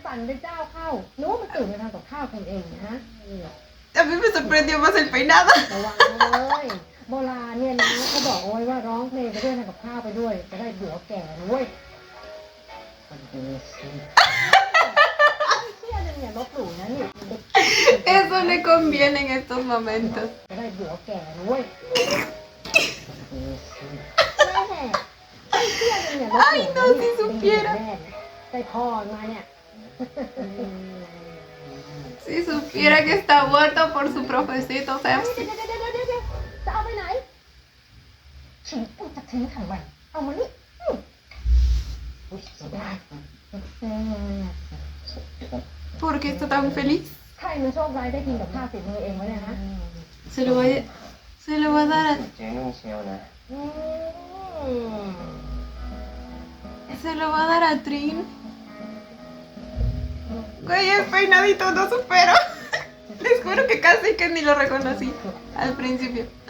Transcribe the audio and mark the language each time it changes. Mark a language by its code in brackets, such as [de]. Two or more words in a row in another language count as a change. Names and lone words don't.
[th] เป็นเจ้าเข้านึกว่ามันตื่นมาทำกับข้าวกันเองนะ [es] A mí me sorprendió más el peinado. [th] ระวังเลยโบราณเนี่ยนะเขาบอกเอาไว้ว่าร้องเพลงไปด้วยทำกับข้าวไปด้วยจะได้หัวแก่ด้วยเชื่อเลยเนี่ยลบหลู่นะนี่ [es] Eso le conviene en estos momentos. [th] จะได้หัวแก่ด้วยแม่เชื่อเลยเนี่ยลบหลู่นะ [es] Ay, no, si supiera. [th] ได้พ่อมาเนี่ย [es] Si supiera que está muerto por su profecito, o sea, [th] เดี๋ยวจะเอาไปไหนทิ้งกูจะทิ้งทำไมเอามานี่อุ๊ยเสียดาย [es] ¿por qué está tan feliz? [th] ใครมันโชคร้ายได้กินกับข้าวฝีมือเองวะเนี่ยฮะ [es] Se lo va a dar [th] เจ๊นุ่งเชียวนะ [es] se lo va a dar a Trin. Güey, el peinadito no supero. Les juro que casi que ni lo reconocí al principio.